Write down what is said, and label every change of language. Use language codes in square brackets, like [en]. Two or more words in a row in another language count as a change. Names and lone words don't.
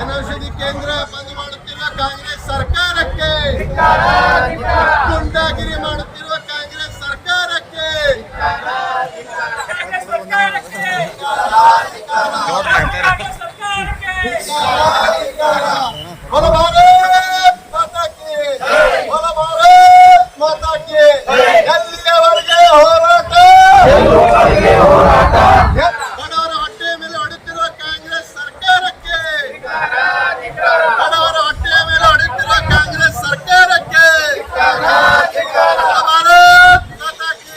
[kn] ಔಷಧಿ ಕೇಂದ್ರ ಬಂದ್ ಮಾಡುತ್ತಿರುವ ಕಾಂಗ್ರೆಸ್ ಸರ್ಕಾರಕ್ಕೆ, ಗುಂಡಾಗಿರಿ ಮಾಡುತ್ತಿರುವ ಕಾಂಗ್ರೆಸ್ ಸರ್ಕಾರಕ್ಕೆ [hi] बोलो भारत माता की, बोलो भारत माता की। [kn] ಎಲ್ಲಿಯವರೆಗೆ ಹೋರಾಟ, ಬಡವರ ಹೊಟ್ಟೆಯ ಮೇಲೆ ಹೊಡೆಯುತ್ತಿರುವ ಕಾಂಗ್ರೆಸ್ ಸರ್ಕಾರಕ್ಕೆ, ಬಡವರ ಹೊಟ್ಟೆಯ ಮೇಲೆ ಹೊಡೆಯುತ್ತಿರುವ ಕಾಂಗ್ರೆಸ್ ಸರ್ಕಾರಕ್ಕೆ [hi] भारत माता की।